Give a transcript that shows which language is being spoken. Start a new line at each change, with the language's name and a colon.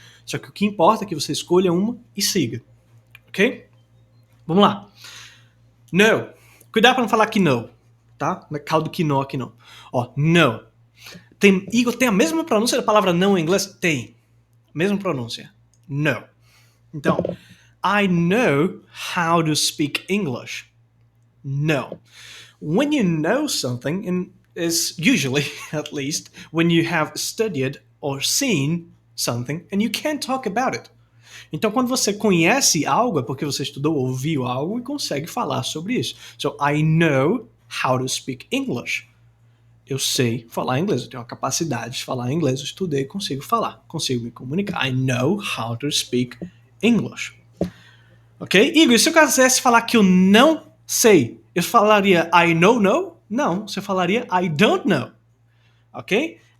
Portuguese: Só que o que importa é que você escolha uma e siga. Ok? Vamos lá. No. Cuidado para não falar que não. Tá? Não é caldo quinoa aqui não. Ó, no. Igor, tem a mesma pronúncia da palavra não em inglês? Tem. Mesma pronúncia. No.
English: Então, I know how to speak English. No. When you know something, and is usually, at least, when you have studied or seen something and you can't talk about it.
Portuguese: Então, quando você conhece algo, é porque você estudou, ouviu algo e consegue falar sobre isso.
English: So, I know how to speak English.
Portuguese: Eu sei falar inglês, eu tenho a capacidade de falar inglês, eu estudei, consigo falar, consigo me comunicar.
English: I know how to speak English.
Portuguese: Ok? Igor, e se eu quisesse falar que eu não sei, eu falaria I know no? Não, você falaria
English: I don't know.
Portuguese: Ok?